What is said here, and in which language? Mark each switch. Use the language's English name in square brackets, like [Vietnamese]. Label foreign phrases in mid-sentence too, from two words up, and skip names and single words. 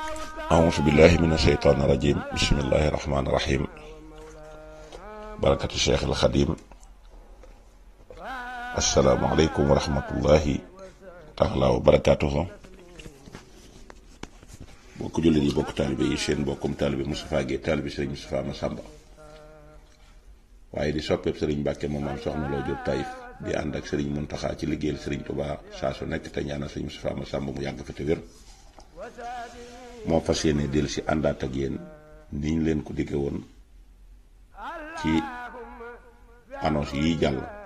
[Arabic] أعوذ بالله من الشيطان الرجيم بسم الله الرحمن الرحيم بركة الشيخ الخديم السلام عليكم ورحمة الله تعالى وبركاته [Wolof] bokk jullit yi bokk taalibe yi seen bokkum taalibe Moustapha Gueye taalibe Serigne Moustapha Massamba waaye di soppeeb Serigne Mbacke moom am soxna Lo Diop Taïf di ànd ak Serigne Mountakha ci liggéeyal Serigne Touba saa su nekk te ñaanal Serigne Moustapha Massamba mu yàgg fi te wér moo fas yéene dellu si àndaat ak yéen ni ñu leen ko digge woon ci annonce yi jàll